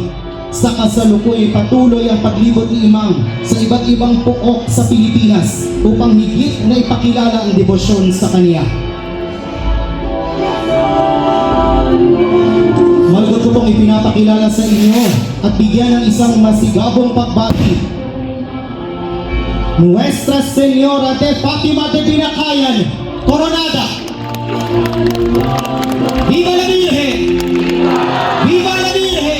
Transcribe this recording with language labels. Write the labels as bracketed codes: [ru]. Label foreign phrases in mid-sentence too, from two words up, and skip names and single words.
[tl] Sa kasalukuyan patuloy ang paglibot ni Imam sa iba't ibang pukok sa Pilipinas upang higit na ipakilala ang debosyon sa kanya. Malugod ko pong ipinapakilala sa inyo at bigyan ng isang masigabong pagbati Nuestra Señora de Fatima de Binakayan, Coronada. [es] Viva la Virgen! Viva la Virgen!